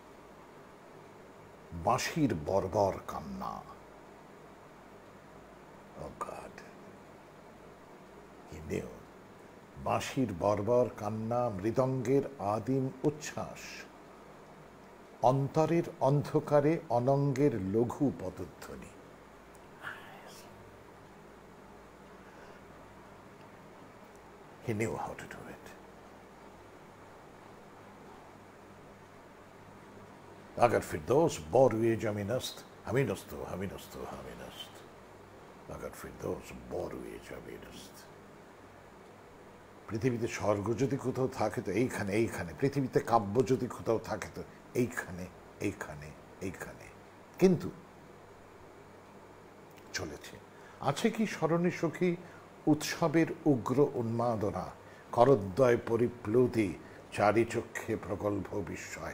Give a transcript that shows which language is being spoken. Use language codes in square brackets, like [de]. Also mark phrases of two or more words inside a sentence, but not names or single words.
[bn] বাঁশির বর্বর কান্না, বাঁশির বর্বর কান্না, মৃদঙ্গের আদিম উচ্ছ্বাস, অন্তরের অন্ধকারে অনঙ্গের লঘু পদধ্বনি। [en] He knew how to do it. [fa] اگر فردوس بر روی زمین است همین است همین است همین است، اگر فردوس بر روی زمین است. [bn] পৃথিবীতে স্বর্গ যদি কোথাও থাকে তো এইখানে, এইখানে। পৃথিবীতে কাব্য যদি কোথাও থাকে তো এইখানে, এইখানে, এইখানে। কিন্তু চলেছে। আছে কি স্মরণে সখী উৎসবের উগ্র উন্মাদনা, করদ্বয় পরিপ্লুতি, চারিচক্ষে প্রগল্ভ বিস্ময়।